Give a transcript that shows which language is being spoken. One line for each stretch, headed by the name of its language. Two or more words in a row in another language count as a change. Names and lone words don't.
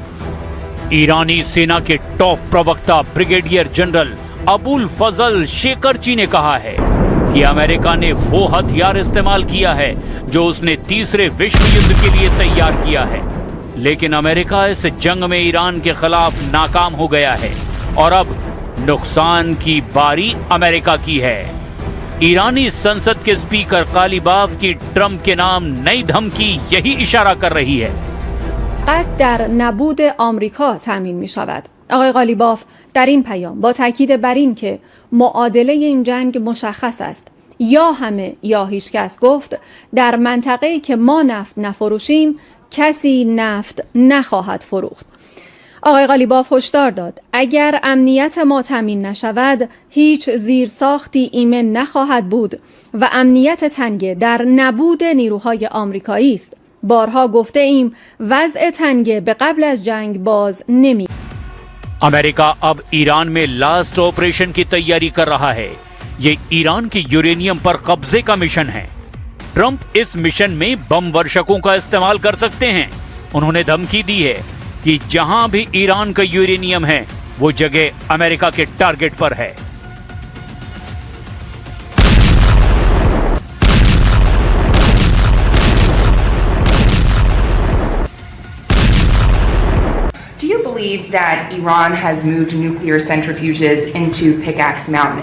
Hindi: ईरानी सेना के टॉप प्रवक्ता ब्रिगेडियर जनरल अबुल फजल शेकरची ने कहा है कि अमेरिका ने वो हथियार इस्तेमाल किया है जो उसने तीसरे विश्व युद्ध के लिए तैयार किया है, लेकिन अमेरिका इस जंग में ईरान के खिलाफ नाकाम हो गया है और अब नुकसान की बारी अमेरिका की है। ईरानी संसद के स्पीकर कालीबाफ की ट्रंप के नाम नई धमकी यही इशारा कर रही है।
Persian: قطع در نبود آمریکا تامین می شود. آقای قالیباف در این پیام با تاکید بر این که معادله این جنگ مشخص است، یا همه یا هیچ کس گفت در منطقه‌ای که ما نفت نفروشیم کسی نفت نخواهد فروخت. آقای قالیباف هشدار داد اگر امنیت ما تامین نشود هیچ زیرساختی ایمن نخواهد بود و امنیت تنگه در نبود نیروهای آمریکایی است. بارها گفته ایم وضع تنگه به قبل از جنگ باز نمی.
Hindi: अमेरिका अब ईरान में
English: last operation
Hindi: की तैयारी कर रहा है। ये ईरान के यूरेनियम पर कब्जे का मिशन है। ट्रंप इस मिशन में बम वर्षकों का इस्तेमाल कर सकते हैं। उन्होंने धमकी दी है कि जहां भी ईरान का यूरेनियम है, वो जगह अमेरिका के टारगेट पर है।
English: Do you believe that Iran has moved nuclear centrifuges into Pickaxe Mountain?